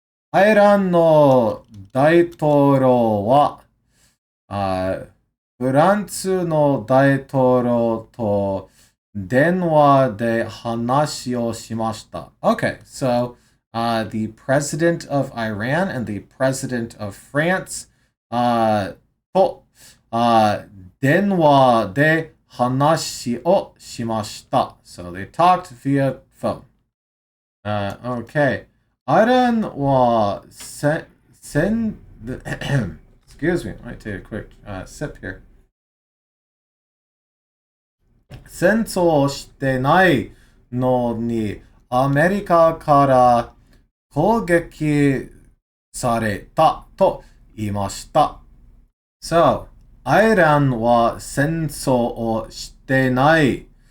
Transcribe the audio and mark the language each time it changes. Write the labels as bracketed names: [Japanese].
[Japanese] アイランの大統領は、フランスの大統領と電話で話をしました. [English] Okay, so the president of Iran and the president of France [Japanese] と電話で話をしました. [English] So they talked via phone. Okay. Iran はexcuse me, let me take a quick sip here. [Japanese] 戦争してないのにアメリカから攻撃されたと言いました。 So, アイランは戦争をしてない。